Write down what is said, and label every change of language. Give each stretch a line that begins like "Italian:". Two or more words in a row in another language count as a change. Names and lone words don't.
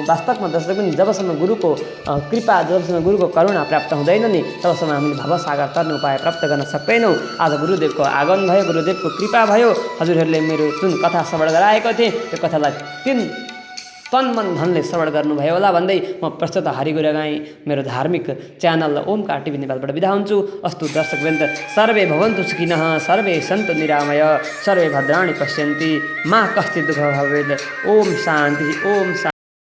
Nepali: वास्तवमा दर्शक पनि जबसम्म गुरुको कृपा, जबसम्म गुरुको करुणा प्राप्त हुँदैन नि, तबसम्म हामीले भवसागर तर्ने उपाय प्राप्त गर्न सक्दैनौँ। आज गुरुदेवको आगमन भयो, गुरुदेवको कृपा भयो। हजुरहरूले मेरो जुन कथा श्रवण गराएको थिएँ त्यो कथालाई तन मन धनले श्रवण गर्नुभयो होला भन्दै म प्रस्तुत हरिगुरु गाई मेरो धार्मिक च्यानल ओमकार टिभी नेपालबाट बिदा हुन्छु।
Sanskrit: अस्तु दर्शकवृन्द, सर्वे भवन्तु सुखिनः, सर्वे सन्तु निरामय, सर्वे भद्राणि पश्यन्ति, मा कश्चित् दुःखः भवेत्। ओम शान्ति, ओम शान्ति।